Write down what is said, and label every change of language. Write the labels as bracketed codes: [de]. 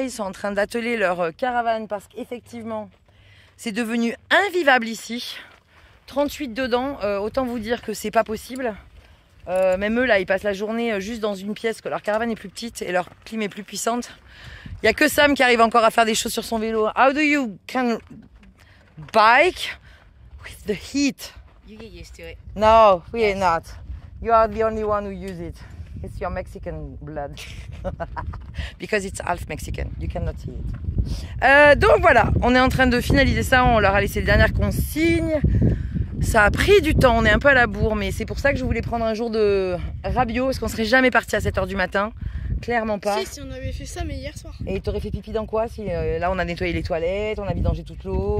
[fr] Ils sont en train d'atteler leur caravane parce qu'effectivement c'est devenu invivable ici. 38 dedans. Autant vous dire que c'est pas possible. Même eux là ils passent la journée juste dans une pièce que leur caravane est plus petite et leur clim est plus puissante. Il y a que Sam qui arrive encore à faire des choses sur son vélo. [en] How do you can bike with the heat? You get used to it. No, we are not. You are the only one who use it. It's your Mexican blood. Because it's half Mexican. You cannot see it. [fr] Donc voilà, on est en train de finaliser ça. On leur a laissé les dernières consignes. Ça a pris du temps, on est un peu à la bourre. Mais c'est pour ça que je voulais prendre un jour de rabio. Parce qu'on serait jamais parti à 7h du matin. Clairement pas. Si on avait fait ça, mais hier soir. Et t'aurais fait pipi dans quoi si là on a nettoyé les toilettes, on a vidangé toute l'eau.